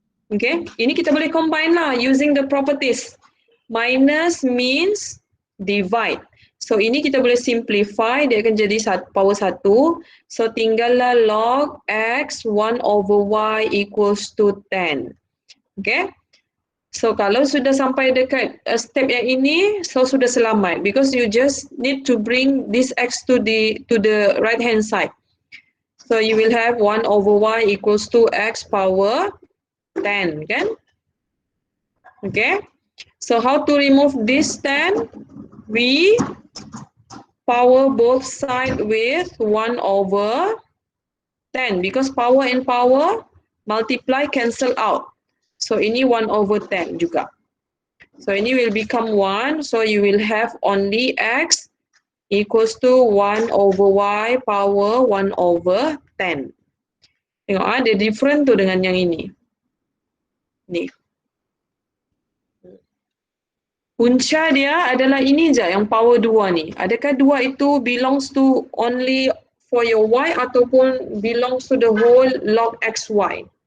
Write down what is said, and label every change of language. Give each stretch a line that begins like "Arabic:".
English: Okay,
Malay: ini kita boleh
English: combine lah using the properties. Minus means divide. So
Malay: ini kita boleh
English: simplify,
Malay: dia akan jadi
English: power 1. So
Malay: tinggallah
English: log X 1 over Y equals to 10. Okay.
Malay: So kalau sudah sampai dekat step yang ini, so sudah selamat.
English: Because you just need to bring this X to the right hand side. So you will have 1 over Y equals to X power 10 kan? Okay. So how to remove this 10? We power both sides with 1 over 10 because power and power multiply cancel out. So ini 1 over 10 juga. So ini will become 1. So you will have only X equals to 1 over Y power 1 over 10.
Malay: Tengok dia different tu dengan yang ini. Ni. Punca dia adalah ini je yang power 2 ni. Adakah 2 itu
English: belongs to only for your Y
Malay: ataupun
English: belongs to the whole log XY?